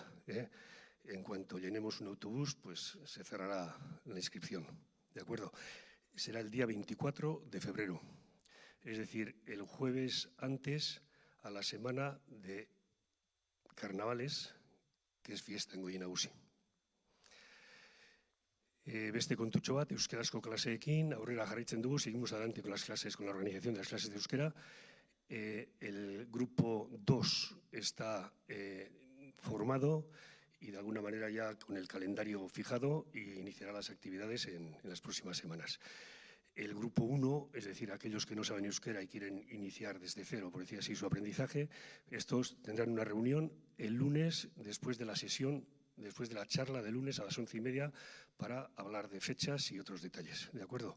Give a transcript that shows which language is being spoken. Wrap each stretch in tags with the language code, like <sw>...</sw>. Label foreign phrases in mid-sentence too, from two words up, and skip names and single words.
<es>En cuanto llenemos un autobús, pues se cerrará la inscripción, ¿de acuerdo? Será el día 24 de febrero, es decir, el jueves antes a la semana de carnavales, que es fiesta en Goi Nagusi.</es> <eu>Beste kontutxo bat, euskarazko klaseekin, aurrera jarraitzen dugu,</eu> <es>seguimos adelante con las clases, con la organización de las clases de euskera. El grupo 2 está formado y de alguna manera ya con el calendario fijado y iniciará las actividades en las próximas semanas. El grupo 1, es decir, aquellos que no saben euskera y quieren iniciar desde cero, por decir así, su aprendizaje, estos tendrán una reunión el lunes después de la sesión, después de la charla de lunes a las 11:30 para hablar de fechas y otros detalles, ¿de acuerdo?</es>